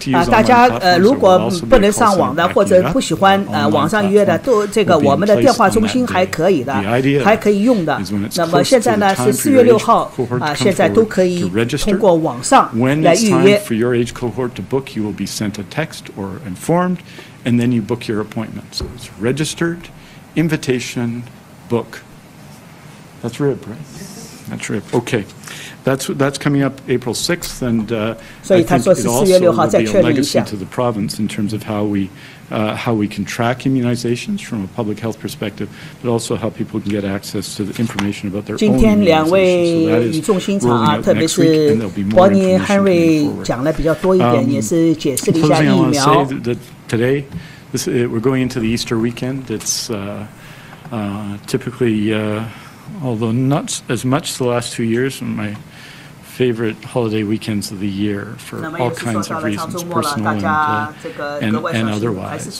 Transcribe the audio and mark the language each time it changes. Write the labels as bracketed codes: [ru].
[zh] 大家如果不能上网的或者不喜欢网上预约的，都这个我们的电话中心还可以的，还可以用的。那么现在呢是4月6号现在都可以通过网上来预约。 [en] For your age cohort to book, you will be sent a text or informed, and then you book your appointment. So it's registered, invitation, book. That's RIB, right? That's RIB. Okay. That's coming up April 6th, and I think it also will be a legacy to the province in terms of how we can track immunizations from a public health perspective, but also how people can get access to the information about their own immunizations. [zh] 今天2位语重心长啊，特别是 Bonnie Henry 讲了比较多一点，也是解释了一下疫苗。 [en] Today, we're going into the Easter weekend. It's typically, although not as much the last 2 years, my favorite holiday weekends of the year for all kinds of reasons, personal and otherwise.